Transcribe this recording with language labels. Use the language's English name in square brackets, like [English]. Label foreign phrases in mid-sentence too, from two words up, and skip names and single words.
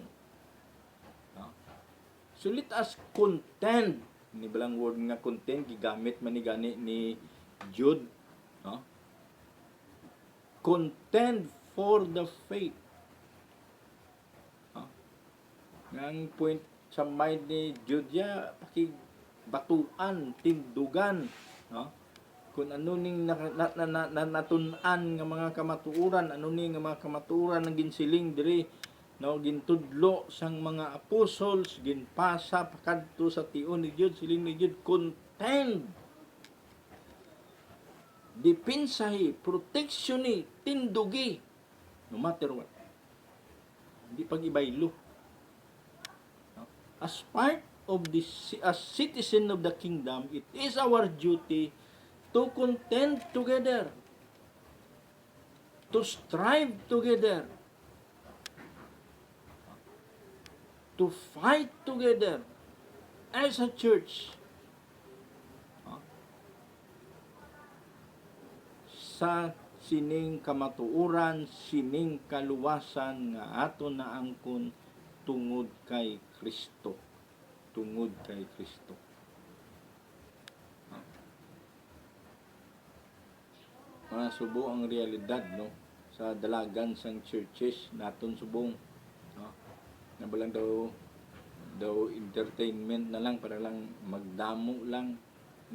[Hiligaynon] No? [English] So let us contend. [Hiligaynon] Ni balang word nga contend gigamit man ni gani ni Jude, no? [English] Contend for the faith. [Hiligaynon] No? Ang point sa mind ni Jude ya pakibatuan, tindugan, no? Kung ano ning natun-an nga mga kamatuoran, ano ning nga mga kamatuoran nga ginsiling diri, no, gintudlo sang mga apostles, ginpasa pakadto sa tion ni Dios, siling ni Dios, contend, depensahi, protectioni, tindugi, [English] no matter what. [Hiligaynon] Hindi pag-ibaylo. No? [English] As part of as citizen of the kingdom, it is our duty to contend together, to strive together, to fight together as a church [Hiligaynon] sa sining kamatuoran, sining kaluwasan nga ato na angkon tungod kay Kristo. Tungod kay Kristo. Mga subo ang realidad, no, sa dalagan sang churches naton subong, no, na balang daw entertainment na lang para lang magdamo lang, hindi.